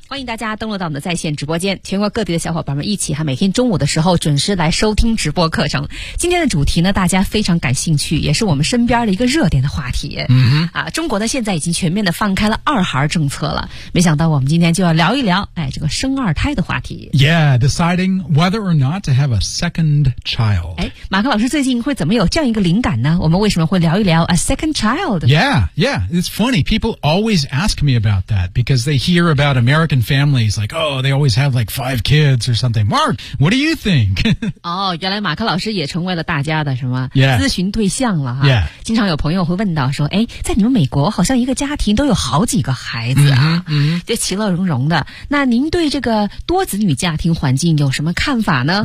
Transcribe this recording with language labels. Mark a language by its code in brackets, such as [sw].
[zh] 欢迎大家登录到我们的在线直播间，全国各地的小伙伴们一起每天中午的时候准时来收听直播课程。今天的主题呢，大家非常感兴趣，也是我们身边的一个热点的话题。中国呢现在已经全面的放开了二孩政策了，没想到我们今天就要聊一聊这个生二胎的话题。 [en] Yeah, deciding whether or not to have a second child. [zh] 马克老师最近会怎么有这样一个灵感呢？我们为什么会聊一聊 [en] a second child? Yeah, yeah. It's funny. People always ask me about that because they hear about American families like, oh, they always have like 5 kids or something. Mark, what do you think? [zh] 哦，原来马克老师也成为了大家的什么、 [en] yeah. [zh] 咨询对象了哈。 [en] Yeah. [zh] 经常有朋友会问到说，在你们美国好像一个家庭都有好几个孩子啊，这其乐融融的。那您对这个多子女家庭环境有什么看法呢？